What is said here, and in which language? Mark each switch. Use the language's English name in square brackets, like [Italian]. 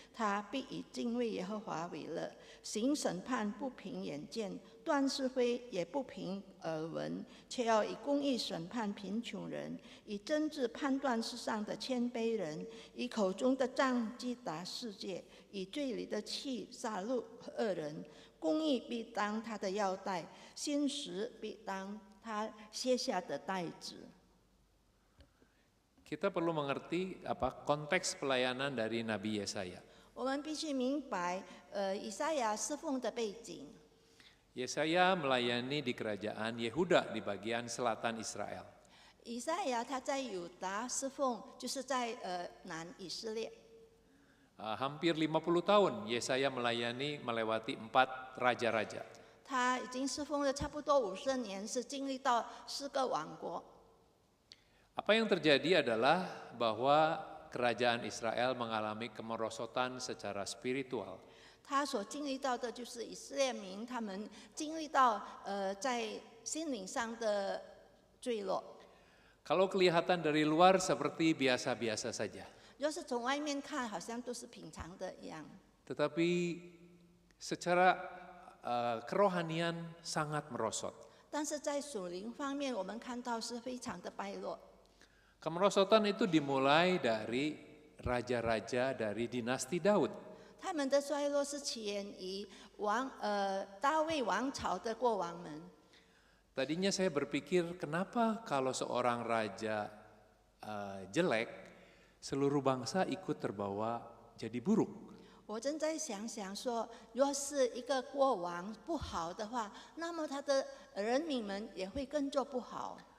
[Chinese] 他必以敬畏耶和华为乐，行审判不凭眼见，断是非也不凭耳闻，却要以公义审判贫穷人，以真治判断世上的谦卑人，以口中的杖击打世界，以罪里的气杀戮恶人。公义必当他的腰带，信实必当他卸下的带子。 [Indonesian] Kita perlu mengerti konteks pelayanan dari Nabi Yesaya. [Chinese] 我们必须明白，以赛亚侍奉的背景。 [Indonesian] Yesaya melayani di kerajaan Yehuda di bagian selatan Israel. [Chinese] 以赛亚他在犹大侍奉，就是在南以色列。 [Indonesian] Hampir 50 tahun Yesaya melayani melewati 4 raja-raja. [Chinese] 他已经侍奉了差不多50年，是经历到4个王国。 [Indonesian] Apa yang terjadi adalah bahwa kerajaan Israel mengalami kemerosotan secara spiritual. [Chinese] 他所经历到的就是以色列民，他们经历到在心灵上的坠落。 [Indonesian] Kalau kelihatan dari luar seperti biasa-biasa saja. [Chinese] 要是从外面看，好像都是平常的一样。 [Indonesian] Tetapi secara kerohanian sangat merosot. [Chinese] 但是在属灵方面，我们看到是非常的败落。 [Indonesian] Kemerosotan itu dimulai dari raja-raja dari dinasti Daud. [Chinese] 他们的衰落是起源于大卫王朝的国王们。 [Indonesian] Tadinya saya berpikir kenapa kalau seorang raja jelek, seluruh bangsa ikut terbawa jadi buruk. [Chinese] 我正在想说，若是一个国王不好的话，那么他的人民们也会跟着不好。